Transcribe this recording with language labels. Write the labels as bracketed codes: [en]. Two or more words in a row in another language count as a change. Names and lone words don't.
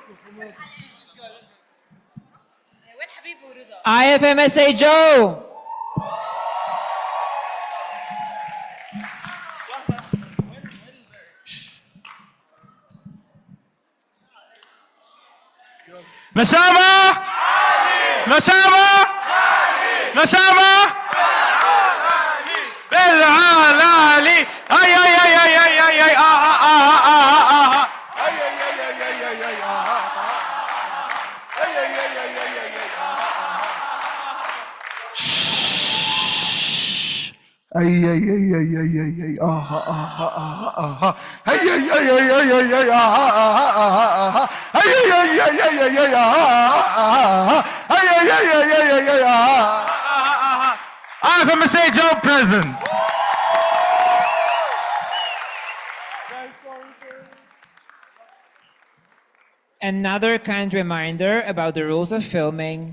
[en] IFMSA Joe. [ar] نسامة نسامة نسامة بالعالي اي اي اي اي اي اي اي Ay, ay, ay, ay, ay, ay, ay, aha, aha, aha, aha. Ay, ay, ay, ay, ay, ay, ay, aha, aha, aha, aha. Ay, ay, ay, ay, ay, ay, ay, aha, aha, aha. Ay, ay, ay, ay, ay, ay, ay, aha. [en] IFMSA Joe present. Another kind reminder about the rules of filming.